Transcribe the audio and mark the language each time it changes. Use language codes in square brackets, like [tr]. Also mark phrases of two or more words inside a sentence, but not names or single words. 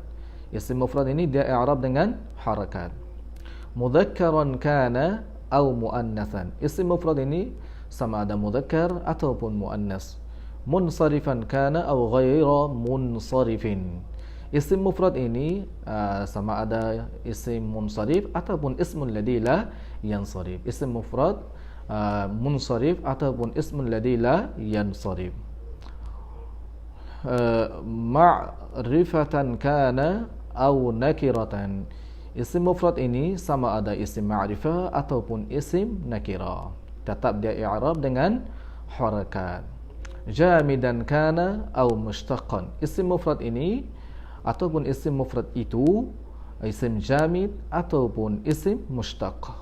[ms] Isim mufrad ini dia i'rab dengan harakat. [ar] مذكرا كان [ms] atau muannatsan. Isim mufrad ini sama ada mudhakkar ataupun muannas. [ar] منصرفا كان atau غير منصرف. [ms] Isim mufrad ini sama ada isim munsarif ataupun [ar] اسم الذي لا ينصرف. [ms] Isim mufrad munsarif ataupun [ar] اسم الذي لا ينصرف. معرفة كان atau نكرة. [ms] Isim mufrad ini sama ada isim ma'rifah ataupun isim nakirah, tetap dia i'rab dengan harakat. [ar] جامدا كان atau مشتقا. [ms] Isim mufrad ini ataupun isim mufrad itu isim jamid ataupun isim mushtaq.